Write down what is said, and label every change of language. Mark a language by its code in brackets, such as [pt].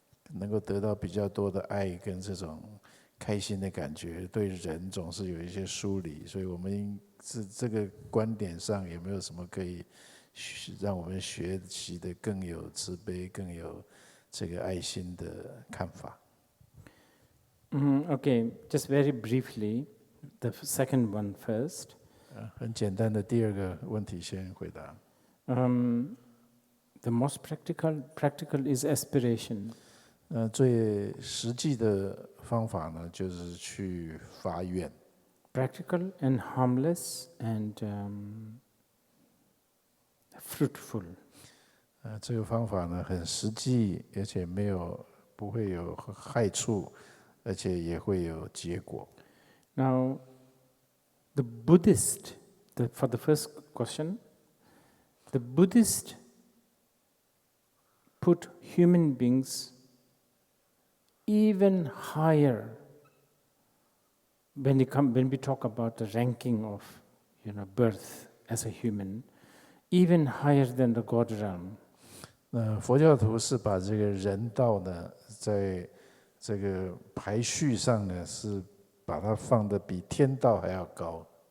[zh] 能够得到比较多的爱跟这种开心的感觉，对人总是有一些疏离，所以我们是这个观点上有没有什么可以让我们学习的更有慈悲、更有这个爱心的看法？ [en] Okay, just very briefly, the second one first. [zh] 很简单的第2个问题先回答。 [en] The most practical is aspiration. [zh] 最实际的方法呢，就是去发愿。 [en] Practical and harmless and fruitful. [zh] 这个方法呢，很实际，而且没有不会有害处，而且也会有结果。 [en] Now, the Buddhist, for the first question, the Buddhist put human beings even higher when we talk about the ranking of, birth as a human, even higher than the God realm. [zh] 佛教徒是把这个人道呢，在这个排序上呢，是把它放得比天道还要高。